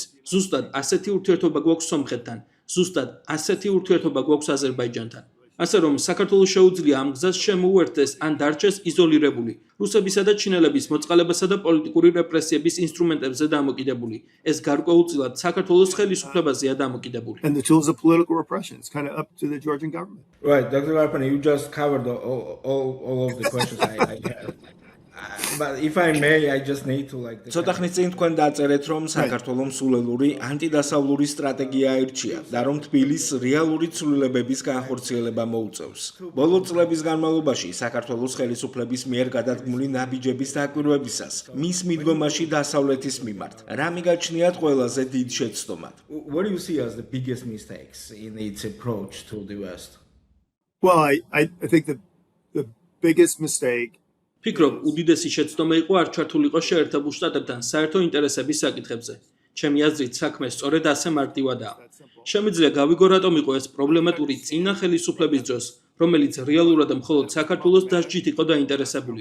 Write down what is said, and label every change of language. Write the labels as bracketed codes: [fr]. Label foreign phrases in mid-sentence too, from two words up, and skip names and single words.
[ka] ზუსტად ასეთი ურთიერთობა გვაქვს სომხეთთან, ზუსტად ასეთი ურთიერთობა გვაქვს აზერბაიჯანთან. ასე რომ საქართველოს შეუძლია ამ გზას შემოუერთდეს ან დარჩეს იზოლირებული, რუსებისა და ჩინელების მოწყალებასა და პოლიტიკური რეპრესიების ინსტრუმენტებზე დამოკიდებული. ეს გარკვეულწილად საქართველოს ხელისუფლებაზეა დამოკიდებული. [en] And the tools of political repression. It's kind of up to the Georgian government. Right, Dr. Garpani, you just covered all of the questions I had. But if I may, I just need to like [ka] ცოტა ხნის წინ თქვენ დაწერეთ, რომ საქართველოს სულელური ანტიდასავლური სტრატეგია აირჩია და რომ თბილისს რეალური ცვლილებების განხორციელება მოუწევს. ბოლო წლების განმავლობაში საქართველოს ხელისუფლების მიერ გადადგმული ნაბიჯების დაკვირვებისას მის მიდგომაში დასავლეთის მიმართ რა მიგაჩნიათ ყველაზე დიდ შეცდომად? [en] What do you see as the biggest mistakes in its approach to the West? Well, I think the biggest mistake [ka] ფიქრობ, უდიდესი შეცდომა იყო არ ჩართულიყო შეერთებულ შტატებთან საერთო ინტერესების საკითხებზე. ჩემი აზრით, საქმე სწორედ ასე მარტივადაა. შემიძლია გავიგო, რატომ იყო ეს პრობლემატური წინა ხელისუფლების დროს, რომელიც რეალურად მხოლოდ საქართველოს დასჯით იყო დაინტერესებული.